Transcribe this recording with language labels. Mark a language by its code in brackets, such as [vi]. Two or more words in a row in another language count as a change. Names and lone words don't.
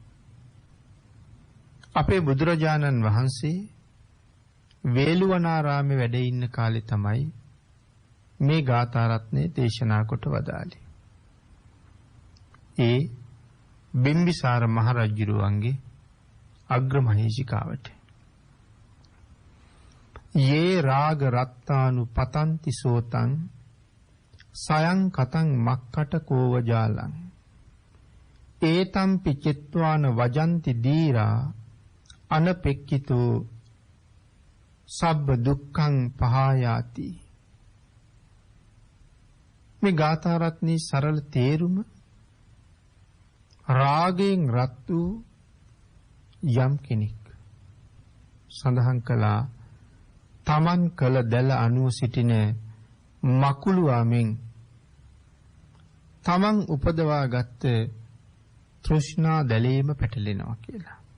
[si] අපේ බුදුරජාණන් වහන්සේ වේළුවනාරාමේ වැඩ ඉන්න කාලේ තමයි මේ ගාථා රත්නේ දේශනා කොට වදාළේ. ඒ බිම්බිසාර මහරජුරුවන්ගේ අග්‍රමහේෂිකාවට [pi] යේ රාග රත්තානු පතන්ති සෝතං සයං කතං මක්කට කෝවජාලං ඒතම්පි චිත්වාන වජන්ති දීරා අනපෙක්කිතෝ සබ්බ දුක්ඛං පහායාති. [si] මේ ගාථා රත්නේ සරල තේරුම රාගයෙන් රත් වූ යම් කෙනෙක් සඳහන් කළා තමන් කළ දැල අනුව සිටින මකුළුවාමෙන් තමන් උපදවා ගත්ත තෘෂ්ණා දැලීම පැටලෙනවා කියලා.